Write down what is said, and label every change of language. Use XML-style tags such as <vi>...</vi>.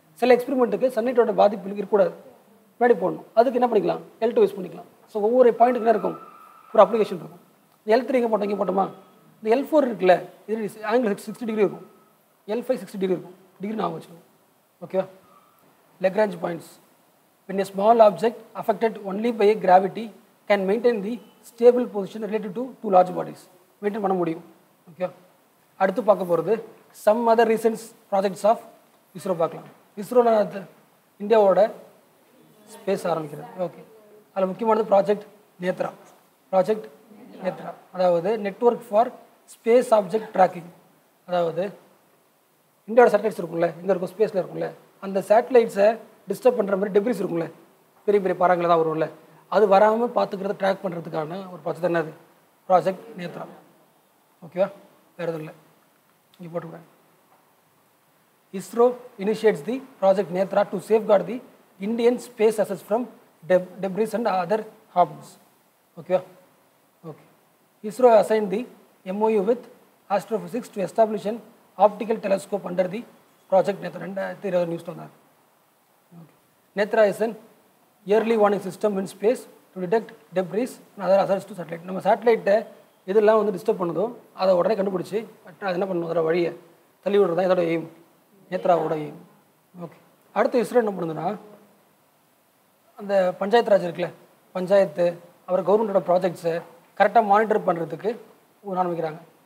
<ta>சில எக்ஸ்பெரிமெண்ட்டுக்கு சன்லைட்டோட பாதிப்பு இருக்கக்கூடாது, முன்னாடி போடணும், அதுக்கு என்ன பண்ணிக்கலாம்? L2 யூஸ் பண்ணிக்கலாம். ஸோ ஒவ்வொரு பாயிண்ட்டுக்கு என்ன இருக்கும்? ஒரு அப்ளிகேஷன் இருக்கும். L3 எங்கே போட்டோம்? இங்கே போட்டோமா? இந்த L4 இருக்குல்ல, இது ஆங்கிள் 60 டிகிரி இருக்கும். L5 60 டிகிரி இருக்கும். டிகிரி நான் வச்சுக்கணும். Okay. Lagrange points.</ta> <en>When a small object affected only by a gravity can maintain the stable position related to two large bodies.</en> <ta>Maintain பண்ண முடியும்.</ta> <en>Okay.</en> <ta>அடுத்து பார்க்க போகிறது</ta> <en>some other recent projects of ISRO</en> <ta>பார்க்கலாம். ISRO இந்தியாவோட space ஆரம்பிக்கிறது. Okay. அதில் முக்கியமானது ப்ராஜெக்ட் நேத்ரா. ப்ராஜெக்ட் நேத்ரா அதாவது network for space object tracking. அதாவது இந்தியாவோட சேட்டலைட்ஸ் இருக்கும்ல, இங்கே இருக்கும் ஸ்பேஸில் இருக்கும்ல, அந்த சேட்டலைட்ஸை டிஸ்டர்ப் பண்ணுற மாதிரி டெப்ரிஸ் இருக்கும்ல, பெரிய பெரிய பறங்களை தான் வரும்ல, அது வராமல் பார்த்துக்கிறத ட்ராக் பண்ணுறதுக்கான ஒரு ப்ராஜெக்ட் என்னது? ப்ராஜெக்ட் நேத்ரா. ஓகேவா? வேறு எதுவும் இல்லை, இங்கே போட்டுக்கிறேன்.</ta> <en>ISRO initiates the project Netra to safeguard the Indian space assets from debris and other harms. Okay. Okay. ISRO assigned the MOU with Astrophysics to establish an optical telescope under the project Netra. And the news on that. Okay. Netra is an yearly warning system in space to detect debris and other hazards to satellite.</en> <ta>நம்ம சேட்டலைட்டை இதெல்லாம் வந்து disturb பண்ணுதோ அதை உடனே கண்டுபிடிச்சி அது என்ன பண்ணணும், அதோட வழியை தள்ளி விடுறது தான் இதோட எய்ம், நேத்ராவோட எய்ம். ஓகே. அடுத்து ISRO என்ன பண்ணுதுன்னா, அந்த பஞ்சாயத்து ராஜ் இருக்குல்ல, பஞ்சாயத்து அப்புறம் கவர்மெண்டோட ப்ராஜெக்ட்ஸை கரெக்டாக மானிட்டர் பண்ணுறதுக்கு ஆரம்பிக்கிறாங்க.</ta>